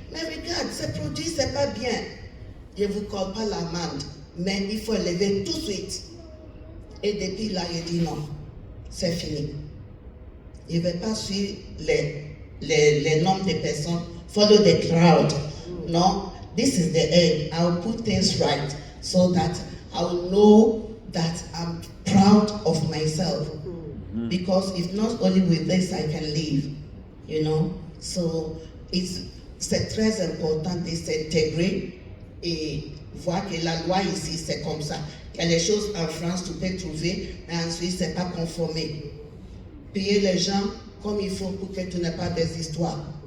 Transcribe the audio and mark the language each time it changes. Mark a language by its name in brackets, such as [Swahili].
[French] Mais regarde, ces produits, c'est pas bien. Je ne vous colle pas l'amende, mais il faut lever tout de suite. Et depuis là, il dit non, c'est fini. Il ne va pas suivre les nombres de personnes, [English] follow the crowd. No, this is the end. I'll put things right so that I'll know that I'm proud of myself. Because if not only with this I can live, you know. [French] So c'est très important de s'intégrer et voir que la loi ici c'est comme ça. Il y a des choses en France tu peux trouver, mais en Suisse c'est pas conformé. Payer les gens comme il faut pour que tu n'aies pas des histoires.